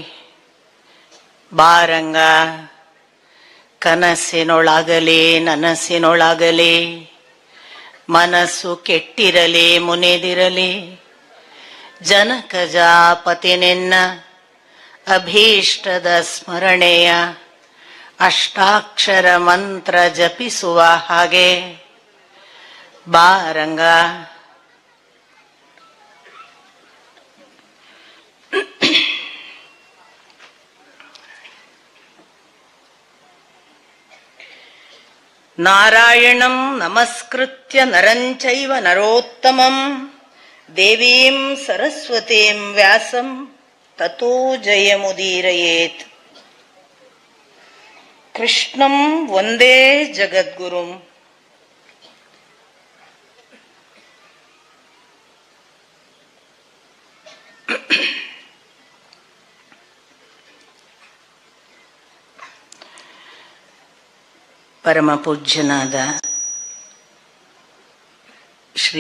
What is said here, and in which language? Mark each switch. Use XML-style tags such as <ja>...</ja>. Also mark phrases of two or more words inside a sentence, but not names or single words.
<kn>ಬಾರಂಗ ಕನಸಿನೊಳಗಲಿ ನನಸಿನೊಳಗಲಿ, ಮನಸ್ಸು ಕೆಟ್ಟಿರಲಿ ಮುನಿದಿರಲಿ. ಜನಕಜಾಪತಿ ನಿನ್ನ ಅಭೀಷ್ಟದ ಸ್ಮರಣೆಯ ಅಷ್ಟಾಕ್ಷರ ಮಂತ್ರ ಜಪಿಸುವ ಹಾಗೆ ಬಾರಂಗ.</kn> <sa>ನಾರಾಯಣಂ ನಮಸ್ಕೃತ್ಯ ನರಂಚೈವ ನರೋತ್ತಮಂ ದೇವೀಂ ಸರಸ್ವತೀಂ ವ್ಯಾಸಂ ತತೋ ಜಯಮುದೀರಯೇತ್. ಕೃಷ್ಣಂ ವಂದೇ ಜಗದ್ಗುರುಂ.</sa> <kn>ಪರಮ ಪೂಜ್ಯನಾದ ಶ್ರೀ</kn>